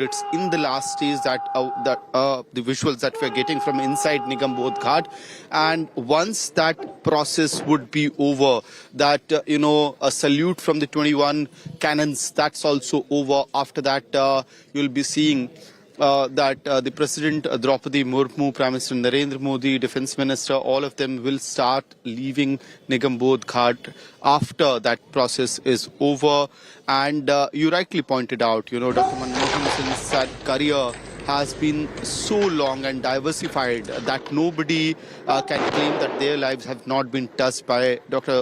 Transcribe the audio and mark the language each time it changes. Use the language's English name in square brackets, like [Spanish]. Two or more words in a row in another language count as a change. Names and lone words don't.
[English] It's in the last stage that the visuals that we're getting from inside Nigambodh Ghat. And once that process would be over, that, a salute from the 21 cannons, that's also over. After that, you'll be seeing that the President Draupadi Murmu, Prime Minister Narendra Modi, Defence Minister, all of them will start leaving Nigambodh Ghat after that process is over. And you rightly pointed out, Dr. Manmohan Singh's career has been so long and diversified that nobody can claim that their lives have not been touched by Dr.